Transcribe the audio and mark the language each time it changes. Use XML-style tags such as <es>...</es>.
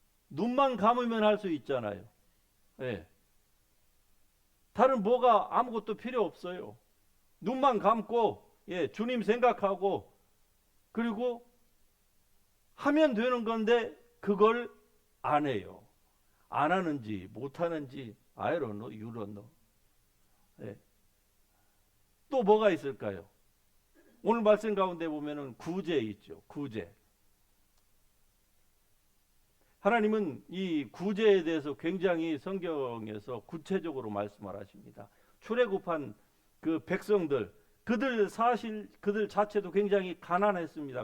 <ko>눈만 감으면 할 수 있잖아요. 예. 다른 뭐가 아무것도 필요 없어요. 눈만 감고, 예, 주님 생각하고, 그리고 하면 되는 건데, 그걸 안 해요. 안 하는지, 못 하는지,</ko> <en>I don't know, you don't know.</en> <ko>예. 또 뭐가 있을까요? 오늘 말씀 가운데 보면은 구제 있죠. 구제. 하나님은 이 구제에 대해서 굉장히 성경에서 구체적으로 말씀을 하십니다. 출애굽한 그 백성들, 그들 자체도 굉장히 가난했습니다.</ko>